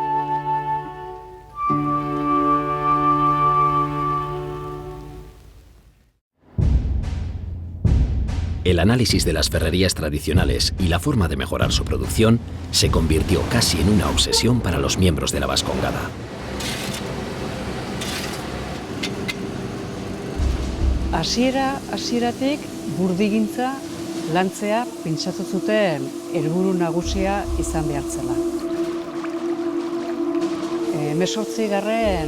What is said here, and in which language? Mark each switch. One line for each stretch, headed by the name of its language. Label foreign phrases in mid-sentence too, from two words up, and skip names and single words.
Spanish: El análisis de las ferrerías tradicionales y la forma de mejorar su producción se convirtió casi en una obsesión para los miembros de la vascongada.
Basque: Hasieratik burdigintza lantzea pentsatu zuten helburu nagusia izan behar zela. 18.